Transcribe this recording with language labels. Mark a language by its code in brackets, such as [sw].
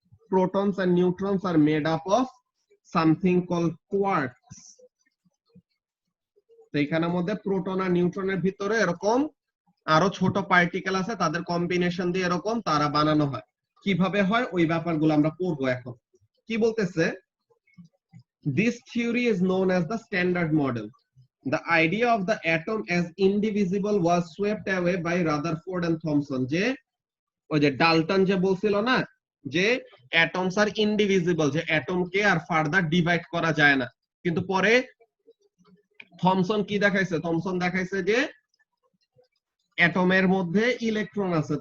[en] Protons and neutrons are made up of something called quarks. [bn] তো এখানের মধ্যে প্রোটন আর নিউট্রনের ভিতরে এরকম আরো ছোট পার্টিকেল আছে, তাদের কম্বিনেশন দিয়ে এরকম তারা বানানো হয়। কিভাবে হয় ওই ব্যাপারগুলো আমরা পড়বো এখন। কি বলতেছে, [en] this theory is known as the standard model। The idea of the atom as indivisible was swept away by Rutherford and Thomson। [bn] যে ওই যে ডাল্টন যে বলছিল না যে অ্যাটমস আর ইনডিভিজিবল, যে অ্যাটমকে আর ফার্দার ডিভাইড করা যায় না, কিন্তু পরে থমসন কি দেখাইছে, থমসন দেখাইছে যে অ্যাটমের মধ্যে ইলেকট্রন আছে।